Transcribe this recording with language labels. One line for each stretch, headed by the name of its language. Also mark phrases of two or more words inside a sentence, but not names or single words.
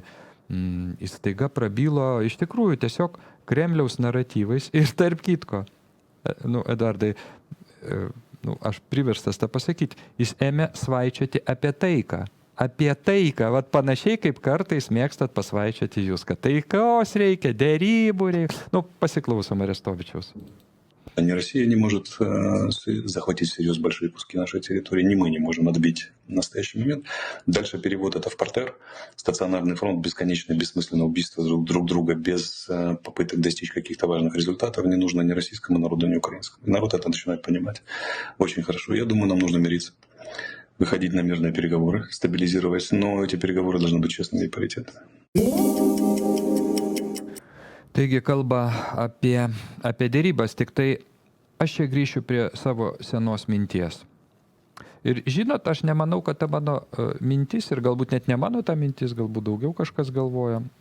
Lithuanian: Jis staiga prabylo iš tikrųjų tiesiog Kremliaus naratyvais ir tarp kitko. Eduardai, aš priverstas tą pasakyti, jis ėmė svaičioti apie taiką. Apie taiką, panašiai kaip kartais mėgstat pasvaičioti jūs, kad taikos reikia, derybų reikia. Pasiklausom Arestovičiaus.
Russian: Ни Россия не может захватить всерьез большие куски нашей территории, ни мы не можем отбить в настоящий момент. Дальше перевод это в партер, стационарный фронт, бесконечное, бессмысленное убийство друг друга без попыток достичь каких-то важных результатов не нужно ни российскому народу, ни украинскому. И народ это начинает понимать очень хорошо. Я думаю, нам нужно мириться, выходить на мирные переговоры, стабилизировать, но эти переговоры должны быть честными и паритетными.
Lithuanian: Taigi kalba apie dėrybas, tik tai aš čia grįšiu prie savo senos minties. Ir žinot, aš nemanau, kad ta mano mintis, ir galbūt net ne mano ta mintis, galbūt daugiau kažkas galvoja.